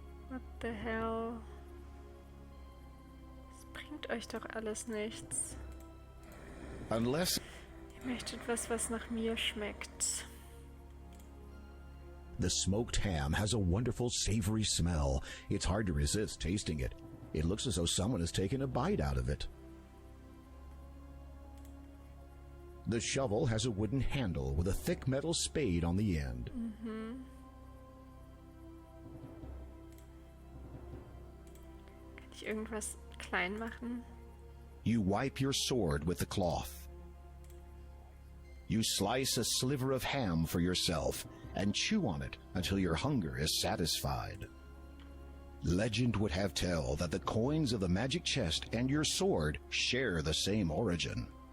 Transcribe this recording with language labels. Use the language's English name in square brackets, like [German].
[English] What the hell? [German] Das bringt euch doch alles nichts. [English] Unless. [German] Ihr möchtet was nach mir schmeckt. [English] The smoked ham has a wonderful savory smell. It's hard to resist tasting it. It looks as though someone has taken a bite out of it. The shovel has a wooden handle with a thick metal spade on the end. [German] Kann ich irgendwas klein machen? [English] You wipe your sword with the cloth. You slice a sliver of ham for yourself and chew on it until your hunger is satisfied. Legend would have tell that the coins of the magic chest and your sword share the same origin.